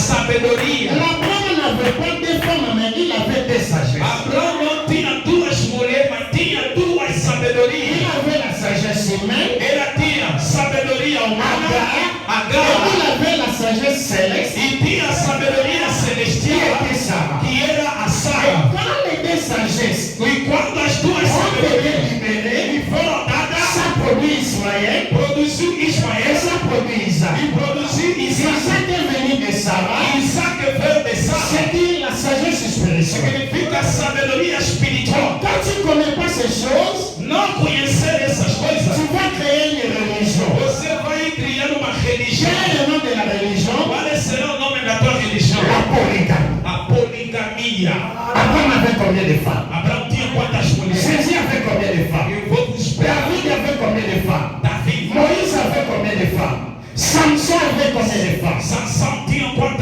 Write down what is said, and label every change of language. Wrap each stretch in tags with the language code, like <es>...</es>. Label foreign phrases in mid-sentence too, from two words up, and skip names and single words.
<pt>sabedoria.</pt> <fr>Abraham n'avait pas deux femmes, mais il avait des sagesses.</fr> <pt>Abraão não tinha duas mulheres, mas tinha duas</pt> <fr>Il</fr> <pt>sabedorias.</pt> <fr>avait la sagesse humaine,</fr> <pt>Ela tinha sabedoria humana,</pt> <fr>et Agar, il avait la sagesse céleste,</fr> <pt>e tinha a sabedoria</pt> <fr>qui</fr> <pt>celestial,</pt> <fr>était Sarah.</fr> <pt>que era a</pt> <fr>Et</fr> <pt>Sara.</pt> <fr>quand les deux sagesses</fr> <pt>E quando as duas</pt> <fr>ont</fr> <pt>sabedorias</pt> <fr>été libérées,</fr> <pt>foram dadas,</pt> <fr>ça produit Ismaël,</fr> <pt>produziu</pt> <fr>et</fr> <pt>Ismael</pt> <fr>ça produit Isaac.</fr> <pt>e produziu Isaac.</pt> <fr>Isaac est venu de Sarah,</fr> <pt>Isaac veio de Sara.</pt> <fr>c'est-à-dire la sagesse spirituelle.</fr> <pt>Significa sabedoria espiritual.</pt> <fr>Quand tu ne connais pas ces choses,</fr> <pt>Não conhecer essas coisas,</pt> <fr>tu vas créer une religion.</fr> <pt>você vai criar uma religião.</pt> <fr>Quel est le nom de la religion?</fr> <pt>Qual será o nome da tua religião?</pt> <fr>La polygamie.</fr> <pt>A poligamia.</pt> <fr>Abraham avait combien de femmes?</fr> <pt>Abraão tinha quantas mulheres?</pt> <fr>Jésus avait combien de femmes?</fr> <pt>Eu vou vos esperar.</pt> <fr>David avait combien de femmes?</fr> <pt>Davi.</pt> <fr>Moïse avait combien de femmes? Samson avait combien de femmes?</fr> <pt>Sansão tinha quantas?</pt>